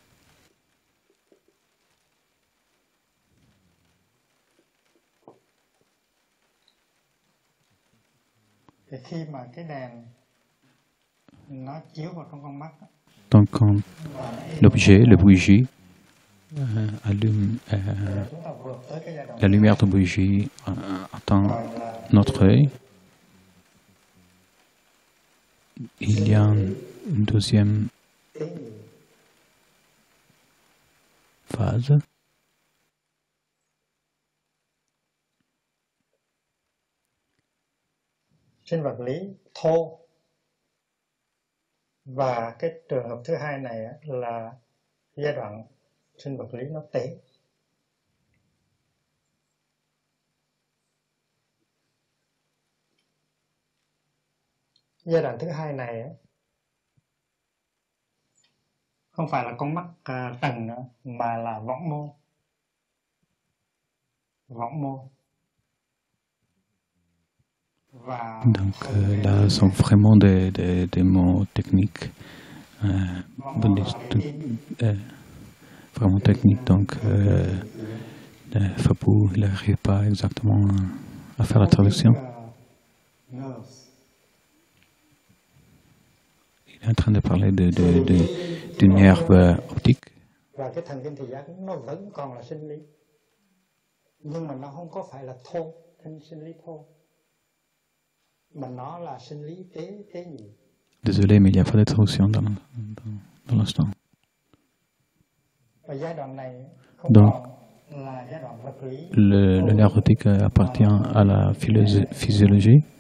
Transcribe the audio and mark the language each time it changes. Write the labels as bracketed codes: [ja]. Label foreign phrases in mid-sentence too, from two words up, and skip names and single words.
[fr] Donc, quand l'objet, la bougie, allume la lumière de bougie atteint notre œil, il y a une deuxième phase. [vi] Trên vật lý thô. Và cái trường hợp thứ hai này là giai đoạn sinh vật lý nó tế. Giai đoạn thứ hai này không phải là con mắt trần nữa, mà là võng môn. Võng môn. [fr] Donc là, sont vraiment des mots techniques, vraiment techniques. Donc, Fabou, il n'arrive pas exactement à faire la traduction. Il est en train de parler du nerf optique. [vi] Và cái thần kinh thị giác nó vẫn còn là sinh lý, nhưng mà nó không có phải là thô, sinh lý thô. [fr] Désolé, mais il n'y a pas de traduction dans l'instant. Donc, le nerf optique appartient à la physiologie.